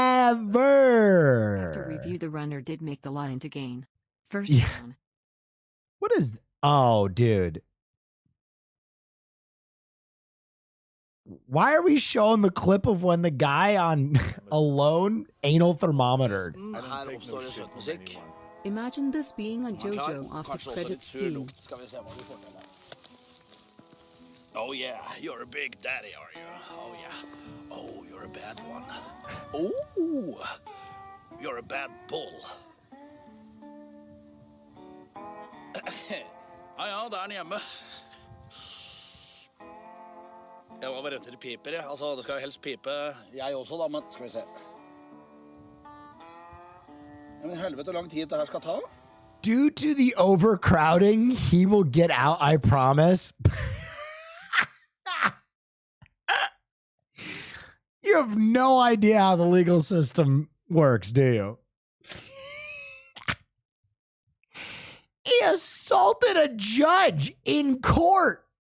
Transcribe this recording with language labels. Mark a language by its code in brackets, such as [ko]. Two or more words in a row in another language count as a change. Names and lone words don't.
[en] After review, the runner did make the line to gain. First Yeah. down. What is? Oh, dude. Why are we showing the clip of when the guy on Alone anal thermometer? [no] Her oppstår det søt musikk. [en] Imagine this being a [no] Man klar, [en] JoJo off the [no] kanskje også [en] credit [no] litt sur [en] scene. [no] lukt. Skal vi se hva vi får til her. [en] Oh yeah, you're a big daddy, are you? Oh yeah. Oh, you're a bad one. Oh, you're a bad bull. [no] Ja, der er den hjemme. Jeg var bare redd til det piper, jeg. Altså, det skal jo helst pipe. Jeg også da, men skal vi se. Ja, men helvete, hvor lang tid det her skal ta? [en] Due to the overcrowding, he will get out, I promise. You have no idea how the legal system works, do you? He assaulted a judge in court.